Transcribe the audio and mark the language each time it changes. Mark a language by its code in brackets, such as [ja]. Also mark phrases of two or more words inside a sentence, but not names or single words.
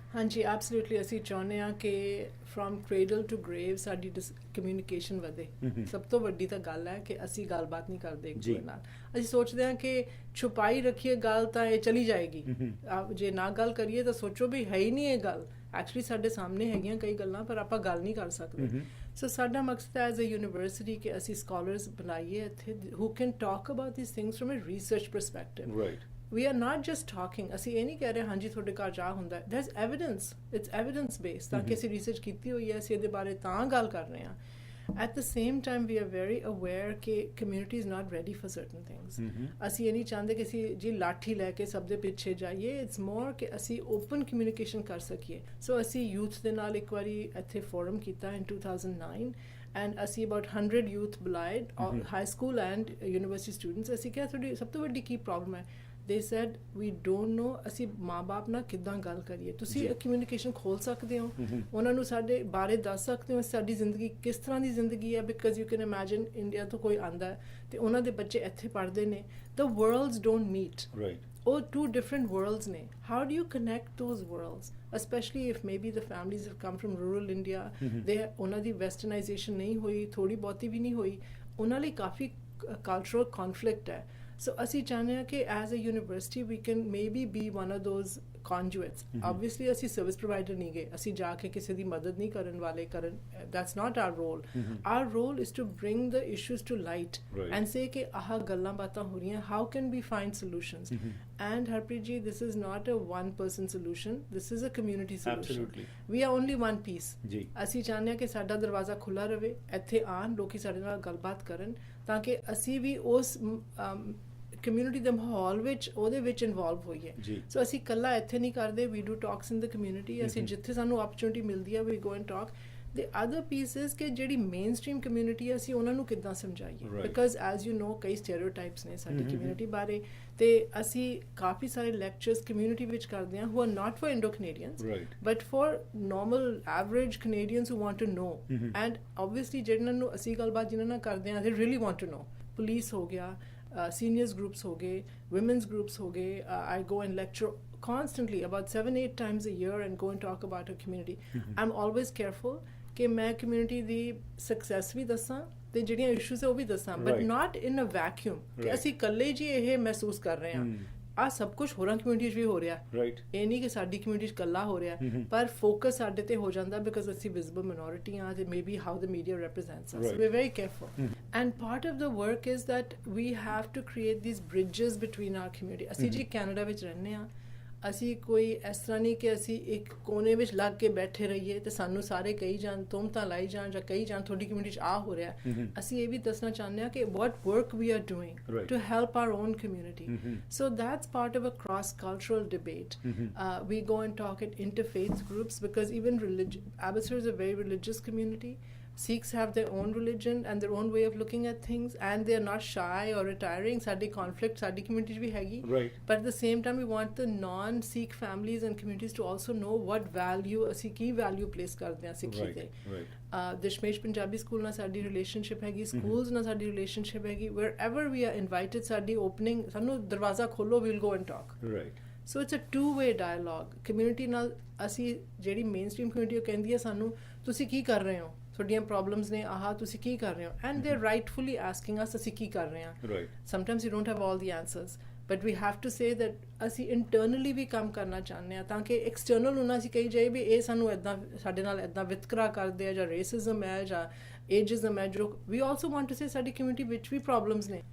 [pa] ਹਾਂਜੀ ਐਬਸੋਲੂਟਲੀ ਅਸੀਂ ਚਾਹੁੰਦੇ ਹਾਂ ਕਿ [en] from cradle to grave [pa] ਸਾਡੀ ਕਮਿਊਨੀਕੇਸ਼ਨ ਵਧੇ ਸਭ ਤੋਂ ਵੱਡੀ ਤਾਂ ਗੱਲ ਹੈ ਕਿ ਅਸੀਂ ਗੱਲਬਾਤ ਨਹੀਂ ਕਰਦੇ ਇੱਕ ਦੂਜੇ ਨਾਲ ਅਸੀਂ ਸੋਚਦੇ ਹਾਂ ਕਿ ਛੁਪਾਈ ਰੱਖੀਏ ਗੱਲ ਤਾਂ ਇਹ ਚਲੀ ਜਾਏਗੀ ਜੇ ਨਾ ਗੱਲ ਕਰੀਏ ਤਾਂ ਸੋਚੋ ਵੀ ਹੈ ਹੀ ਨਹੀਂ ਇਹ ਗੱਲ ਐਕਚੁਅਲੀ ਸਾਡੇ ਸਾਹਮਣੇ ਹੈਗੀਆਂ ਕਈ ਗੱਲਾਂ ਪਰ ਆਪਾਂ ਗੱਲ ਨਹੀਂ ਕਰ ਸਕਦੇ ਸੋ ਸਾਡਾ ਮਕਸਦ ਹੈ [en] as a university [pa] ਕਿ ਅਸੀਂ ਸਕਾਲਰਸ ਬਣਾਈਏ ਇੱਥੇ [en] who can talk about these things from a research perspective [pa] ਰਾਈਟ [en] we are not just talking [pa] ਅਸੀਂ ਇਹ ਨਹੀਂ ਕਹਿ ਰਹੇ ਹਾਂਜੀ ਤੁਹਾਡੇ ਘਰ ਜਾ ਹੁੰਦਾ [en] there's evidence it's evidence based [pa] ਤਾਂ ਕਿ ਅਸੀਂ ਰਿਸਰਚ ਕੀਤੀ ਹੋਈ ਹੈ ਅਸੀਂ ਇਹਦੇ ਬਾਰੇ ਤਾਂ ਗੱਲ ਕਰ ਰਹੇ ਹਾਂ [en] at the same time we are very aware [pa] ਕਿ [en] community is not ready for certain things [pa] ਅਸੀਂ ਇਹ ਨਹੀਂ ਚਾਹੁੰਦੇ ਕਿ ਅਸੀਂ ਜੀ ਲਾਠੀ ਲੈ ਕੇ ਸਭ ਦੇ ਪਿੱਛੇ ਜਾਈਏ [en] it's more [pa] ਕਿ ਅਸੀਂ [en] open communication [pa] ਕਰ ਸਕੀਏ ਸੋ ਅਸੀਂ youth ਦੇ ਨਾਲ ਇੱਕ ਵਾਰੀ ਇੱਥੇ ਫੋਰਮ ਕੀਤਾ [en] in 2009 and [pa] ਅਸੀਂ about 100 youth ਬੁਲਾਏ [en] high school and university students [pa] ਅਸੀਂ ਕਿਹਾ ਤੁਹਾਡੀ ਸਭ ਤੋਂ ਵੱਡੀ ਕੀ ਪ੍ਰੋਬਲਮ ਹੈ [en] they said we don't know [pa] ਅਸੀਂ ਮਾਂ-ਬਾਪ ਨਾਲ ਕਿੱਦਾਂ ਗੱਲ ਕਰੀਏ ਤੁਸੀਂ ਕਮਿਊਨੀਕੇਸ਼ਨ ਖੋਲ ਸਕਦੇ ਹੋ ਉਹਨਾਂ ਨੂੰ ਸਾਡੇ ਬਾਰੇ ਦੱਸ ਸਕਦੇ ਹੋ ਸਾਡੀ ਜ਼ਿੰਦਗੀ ਕਿਸ ਤਰ੍ਹਾਂ ਦੀ ਜ਼ਿੰਦਗੀ ਹੈ [en] because you can imagine [pa] ਇੰਡੀਆ ਤੋਂ ਕੋਈ ਆਂਦਾ ਤੇ ਉਹਨਾਂ ਦੇ ਬੱਚੇ ਇੱਥੇ ਪੜ੍ਹਦੇ ਨੇ [en] the worlds don't meet [pa] ਉਹ [en] two different worlds [pa] ਨੇ [en] how do you connect those worlds especially if maybe the families have come from rural India they [pa] ਉਹਨਾਂ ਦੀ westernization ਨਹੀਂ ਹੋਈ ਥੋੜੀ ਬਹੁਤੀ ਵੀ ਨਹੀਂ ਹੋਈ ਉਹਨਾਂ ਲਈ ਕਾਫੀ [en] cultural conflict [pa] ਹੈ So ਅਸੀਂ ਚਾਹੁੰਦੇ ਹਾਂ ਕਿ [en] as a university we can maybe be one of those conduits. [pa] Obviously ਅਸੀਂ [en] service provider [pa] ਨਹੀਂ ਗਏ ਅਸੀਂ ਜਾ ਕੇ ਕਿਸੇ ਦੀ ਮਦਦ ਨਹੀਂ ਕਰਨ ਵਾਲੇ [en] that's not our role. Our role is to bring the issues to light and say [pa] ਕਿ ਆਹ ਗੱਲਾਂ ਬਾਤਾਂ ਹੋ ਰਹੀਆਂ [en] how can we find solutions and Harpreet ji this is not a one person solution this is a community solution. Absolutely. We are only one piece. [pa] ਅਸੀਂ ਚਾਹੁੰਦੇ ਹਾਂ ਕਿ ਸਾਡਾ ਦਰਵਾਜ਼ਾ ਖੁੱਲਾ ਰਹੇ ਇੱਥੇ ਆਉਣ ਲੋਕੀ ਸਾਡੇ ਨਾਲ ਗੱਲਬਾਤ ਕਰਨ ਤਾਂ ਕਿ ਅਸੀਂ ਵੀ ਉਸ ਕਮਿਊਨਿਟੀ ਦੇ ਮਾਹੌਲ ਵਿੱਚ ਉਹਦੇ ਵਿੱਚ ਇਨਵੋਲਵ ਹੋਈਏ ਸੋ ਅਸੀਂ ਇਕੱਲਾ ਇੱਥੇ ਨਹੀਂ ਕਰਦੇ [en] we do talks in the community [pa] ਅਸੀਂ ਜਿੱਥੇ ਸਾਨੂੰ ਓਪਰਚੁਨਿਟੀ ਮਿਲਦੀ ਹੈ [en] we go and talk the other piece is [pa] ਕਿ ਜਿਹੜੀ [en] main stream [pa] ਕਮਿਊਨਿਟੀ ਹੈ ਅਸੀਂ ਉਹਨਾਂ ਨੂੰ ਕਿੱਦਾਂ ਸਮਝਾਈਏ [en] because as you know [pa] ਕਈ ਸਟੀਰੀਓਟਾਈਪਸ ਨੇ ਸਾਡੀ ਕਮਿਊਨਿਟੀ ਬਾਰੇ ਤੇ ਅਸੀਂ ਕਾਫੀ ਸਾਰੇ ਲੈਕਚਰਸ ਕਮਿਊਨਿਟੀ ਵਿੱਚ ਕਰਦੇ ਹਾਂ [en] who are not for Indo-Canadians but for normal average Canadians who want to know and obviously [pa] ਜਿਹਨਾਂ ਨੂੰ ਅਸੀਂ ਗੱਲਬਾਤ ਜਿਹਨਾਂ ਨਾਲ ਕਰਦੇ ਹਾਂ [en] they really want to know [pa] ਪੁਲਿਸ ਹੋ ਗਿਆ [en] seniors groups [pa] ਹੋ ਗਏ [en] women's groups [pa] ਹੋ ਗਏ [en] I go and lecture constantly about 7-8 times a year and go and talk about our community I'm always careful [pa] ਕਿ ਮੈਂ community ਦੀ success ਵੀ ਦੱਸਾਂ ਤੇ ਜਿਹੜੀਆਂ issues ਹੈ ਉਹ ਵੀ ਦੱਸਾਂ [en] but not in a vacuum [pa] ਕਿ ਅਸੀਂ ਇਕੱਲੇ ਜੀ ਇਹ ਮਹਿਸੂਸ ਕਰ ਰਹੇ ਹਾਂ ਆ ਸਭ ਕੁਝ ਹੋਰਾਂ ਕਮਿਊਨਿਟੀ 'ਚ ਵੀ ਹੋ ਰਿਹਾ ਇਹ ਨਹੀਂ ਕਿ ਸਾਡੀ ਕਮਿਊਨਿਟੀ 'ਚ ਇਕੱਲਾ ਹੋ ਰਿਹਾ ਪਰ ਫੋਕਸ ਸਾਡੇ ਤੇ ਹੋ ਜਾਂਦਾ ਬਿਕਾਜ਼ ਅਸੀਂ [en] visible minority [pa] ਆ ਤੇ [en] maybe how the media represents us we are very careful and part of the work is that we have to create these bridges between our community [pa] ਅਸੀਂ ਜੀ ਕੈਨੇਡਾ ਵਿੱਚ ਰਹਿੰਦੇ ਹਾਂ ਅਸੀਂ ਕੋਈ ਇਸ ਤਰ੍ਹਾਂ ਨਹੀਂ ਕਿ ਅਸੀਂ ਇੱਕ ਕੋਨੇ ਵਿੱਚ ਲੱਗ ਕੇ ਬੈਠੇ ਰਹੀਏ ਤੇ ਸਾਨੂੰ ਸਾਰੇ ਕਹੀ ਜਾਣ ਤੁਮਤਾਂ ਲਾਈ ਜਾਣ ਜਾਂ ਕਹੀ ਜਾਣ ਤੁਹਾਡੀ ਕਮਿਊਨਿਟੀ 'ਚ ਆ ਹੋ ਰਿਹਾ ਅਸੀਂ ਇਹ ਵੀ ਦੱਸਣਾ ਚਾਹੁੰਦੇ ਹਾਂ ਕਿ [en] what work we are doing to help our own community so that's part of a cross-cultural debate we go and talk at interfaith groups because even Abbotsford is a very religious community Sikhs have their own religion and their own way of looking at things, and they are not shy or retiring. [pa] Sadi conflict, sadi community ਭੀ ਹੈਗੀ. [en] Right. But at the same time, we want the non-Sikh families and communities to also know what value [pa] ਅਸੀਂ ਕੀ [en] value place [pa] ਕਰਦੇ ਹਾਂ ਸਿੱਖੀ ਤੇ. [en] Right. [pa] ਦਸ਼ਮੇਸ਼ ਪੰਜਾਬੀ ਸਕੂਲ ਨਾਲ ਸਾਡੀ ਰਿਲੇਸ਼ਨਸ਼ਿਪ ਹੈਗੀ, ਸਕੂਲਸ ਨਾਲ ਸਾਡੀ ਰਿਲੇਸ਼ਨਸ਼ਿਪ ਹੈਗੀ. [en] Wherever we are invited, [pa] ਸਾਡੀ opening, ਸਾਨੂੰ ਦਰਵਾਜ਼ਾ ਖੋਲੋ, [en] we'll go and talk. Right. So it's a two-way dialogue. [pa] Community ਨਾਲ ਅਸੀਂ ਜਿਹੜੀ mainstream community ਉਹ ਕਹਿੰਦੀ ਹੈ ਸਾਨੂੰ ਤੁਸੀਂ ਕੀ ਕਰ ਰਹੇ ਹੋ, ਤੁਹਾਡੀਆਂ ਪ੍ਰੋਬਲਮਸ ਨੇ, ਆਹ ਤੁਸੀਂ ਕੀ ਕਰ ਰਹੇ ਹੋ, [en] and they are rightfully asking us [pa] ਅਸੀਂ ਕੀ ਕਰ ਰਹੇ ਹਾਂ. [en] sometimes you don't have all the answers but we have to say that [pa] ਅਸੀਂ ਇੰਟਰਨਲੀ ਵੀ ਕੰਮ ਕਰਨਾ ਚਾਹੁੰਦੇ ਹਾਂ ਤਾਂ ਕਿ ਐਕਸਟਰਨਲ ਉਹਨਾਂ ਅਸੀਂ ਕਹੀ ਜਾਏ ਵੀ ਇਹ ਸਾਨੂੰ ਇੱਦਾਂ ਸਾਡੇ ਨਾਲ ਇੱਦਾਂ ਵਿਤਕਰਾ ਕਰਦੇ ਆ ਜਾਂ ਰੇਸਿਜ਼ਮ ਹੈ ਜਾਂ ageism ਹੈ ਜੋ [en] we also want to say [pa] ਸਾਡੀ community ਵਿੱਚ ਵੀ problems ਨੇ.